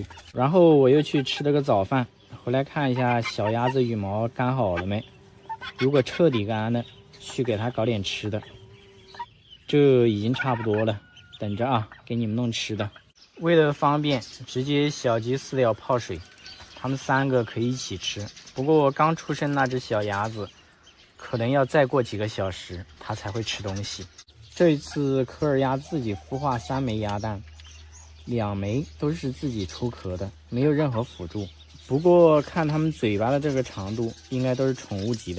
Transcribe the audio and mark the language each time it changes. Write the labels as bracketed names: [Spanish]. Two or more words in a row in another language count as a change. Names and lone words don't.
[Chinese] 然後我又去吃了個早飯，回來看一下小鴨子羽毛乾好了沒。如果徹底乾了，去給它搞點吃的。這已經差不多了，等着啊，給你們弄吃的。為了方便，直接小雞飼料泡水，它們3個可以一起吃。不過剛出生那只小鴨子，可能要再過幾個小時，它才會吃東西。這一次科爾鴨自己孵化3枚鴨蛋，2枚都是自己出殼的，沒有任何輔助。不過看它們嘴巴的這個長度，應該都是寵物級的。